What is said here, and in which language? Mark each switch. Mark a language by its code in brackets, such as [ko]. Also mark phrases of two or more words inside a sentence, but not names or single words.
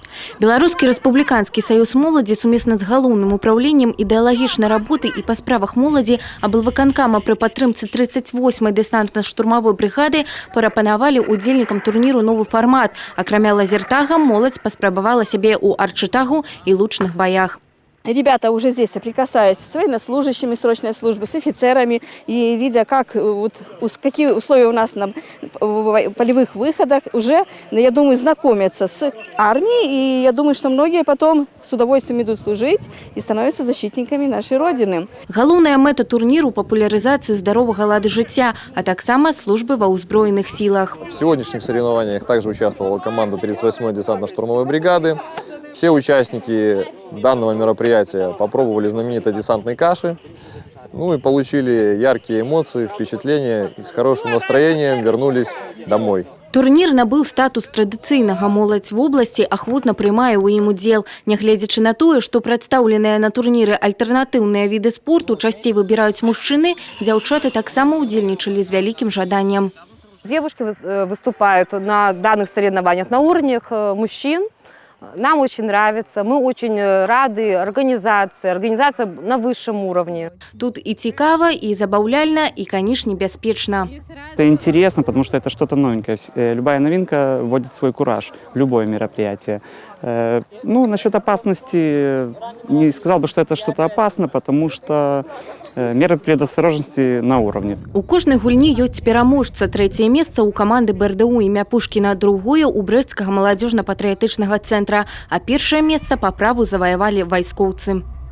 [be] Беларускі рэспубліканскі саюз моладзі сумесна з галоўным управленнем ідэалагічнай работы і па справах моладзі аблвыканкама пры падтрымцы 38-й дэсантна-штурмавой брыгады прапанавалі удзельнікам турніру новы фармат. Акрамя лазертага, моладзь паспрабавала сябе ў арчытагу і лучных боях. [ru] Ребята уже здесь соприкасаясь с военнослужащими срочной службы, с офицерами и видя, какие условия у нас на полевых выходах, уже, я думаю, знакомятся с армией. И я думаю, что многие потом с удовольствием идут служить и становятся защитниками нашей Родины. [be] Галоўная мэта турніру – [ru] популяризацию здорового [be] ладу жыцця, а таксама службы ва ўзброеных силах. [ru] В сегодняшних соревнованиях также участвовала команда 38-й десантно-штурмовой бригады. Все участники данного мероприятия попробовали знаменитой десантной каши, и получили яркие эмоции, впечатления, и с хорошим настроением вернулись домой. [be] Турнір набыў статус традыцыйнага. Моладзь в обласці ахвотна прымае ў ім удзел. Нягледзячы на тое, што прадстаўленыя на турніры альтэрнатыўныя віды спорту часцей выбіраюць мужчыны, дзяўчаты таксама удзельнічалі з вялікім жаданнем. [ru] Девушки выступают на данных соревнованиях на уровнях мужчин. Нам очень нравится, мы очень рады организация на высшем уровне. [be] Тут и цікава, и забавляльно, и, конечно, бяспечна. [ru] Это интересно, потому что это что-то новенькое. Любая новинка вводит свой кураж в любое мероприятие. Насчет опасности, не сказал бы, что это что-то опасно, потому что меры предосторожности на уровне. [be] У кожнай гульні ёсць пераможца. Трэцяе месца у каманды БРДУ імя Пушкіна, другое у брэсцкага маладзёжна-патрыятычнага цэнтра, а першае месца па праву заваявалі вайскоўцы.